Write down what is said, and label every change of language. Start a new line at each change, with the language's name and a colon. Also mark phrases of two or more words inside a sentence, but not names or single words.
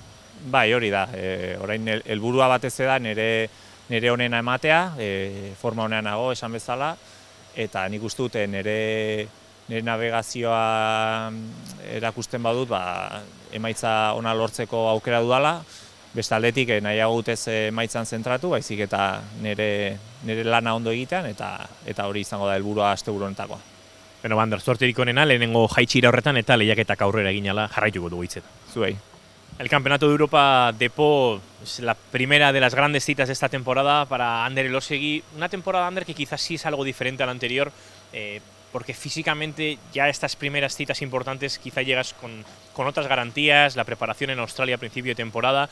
Basque: Bai, hori da, orain helburua batez da nire onena ematea, forma honean nago esan bezala, eta nik uste dut nire navegazioa erakusten badut, emaitza ona lortzeko aukera dudala, beste aldetik nahiago dut ez emaitzan zentratu, baizik eta nire lana ondo egitean, eta hori izango da helburua asteburu honetakoa. Beno, Ander, zorterik onena, lehenengo jaitsira horretan eta lehiaketak aurrera eginala jarraituko dugu hitzetan. Zuei.
Spanish: El Campeonato de Europa de Po es la primera de las grandes citas de esta temporada para Ander Elosegui. Una temporada, Ander, que quizás sí es algo diferente a la anterior, porque físicamente ya estas primeras citas importantes quizá llegas con otras garantías, la preparación en Australia a principio de temporada.